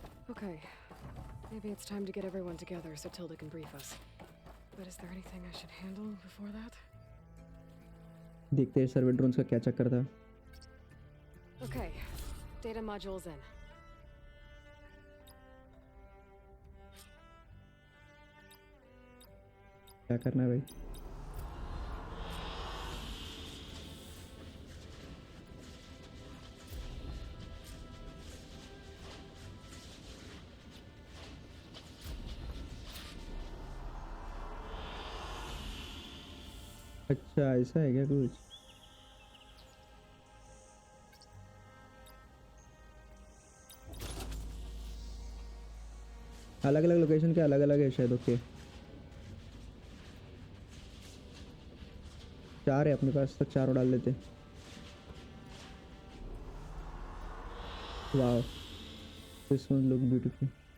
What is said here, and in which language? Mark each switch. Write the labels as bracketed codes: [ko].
[en] Okay. Maybe it's time to get everyone together so Tilda can brief us. But is there anything I should handle before that? [hi] देखते हैं सर्वे drones का क्या चक्कर था. [en] Okay, data module's in. [hi] क्या करना है भाई? अच्छा ऐसा है क्या कुछ? अलग अलग लोकेशन के अलग अलग है शायद. ओके, 4 है अपने पास, तो 4 डाल देते. [en] Wow, this one look beautiful.